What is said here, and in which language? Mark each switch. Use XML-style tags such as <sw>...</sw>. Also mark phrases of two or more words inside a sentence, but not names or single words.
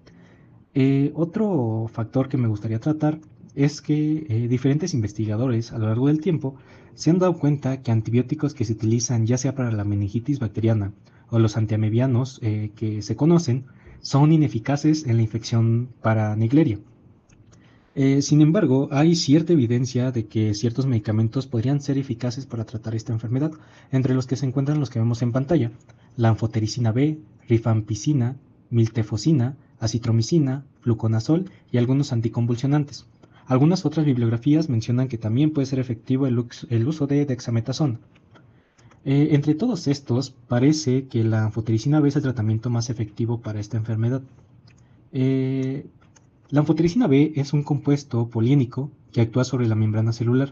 <es>Otro factor que me gustaría tratar es que diferentes investigadores a lo largo del tiempo se han dado cuenta que antibióticos que se utilizan ya sea para la meningitis bacteriana o los antiamebianos que se conocen son ineficaces en la infección para Naegleria. Sin embargo, hay cierta evidencia de que ciertos medicamentos podrían ser eficaces para tratar esta enfermedad, entre los que se encuentran los que vemos en pantalla: la anfotericina B, rifampicina, miltefosina, acitromicina, fluconazol y algunos anticonvulsionantes. Algunas otras bibliografías mencionan que también puede ser efectivo el uso de dexametasona. Entre todos estos, parece que la anfotericina B es el tratamiento más efectivo para esta enfermedad. La anfotericina B es un compuesto poliénico que actúa sobre la membrana celular.</es>